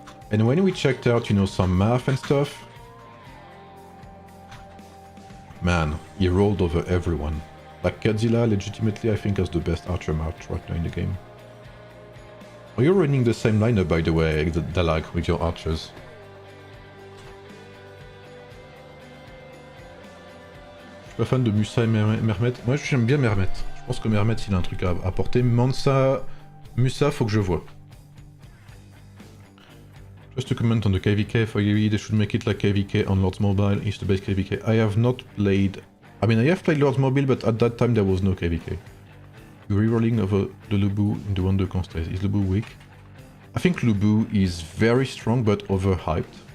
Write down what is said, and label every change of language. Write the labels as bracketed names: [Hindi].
[English] And when we checked out, you know, some math and stuff, man, he rolled over everyone. Like Catzilla, legitimately, I think has the best archer march right now in the game. Are you running the same lineup, by the way, Dalag, with your archers? [French] Je suis pas fan de Musa et Mermet. Moi, j'aime bien Mermet. Je pense que Mermet, il a un truc à apporter. Mansa, Musa, faut que je vois. [English] Just to comment on the KvK, for you, they should make it like KvK on Lords Mobile, is the base KvK. I have not played... I mean, I have played Lords Mobile, but at that time there was no KvK. You're rerolling over the Lubu in the Wonder Constance. Is Lubu weak? I think Lubu is very strong, but overhyped.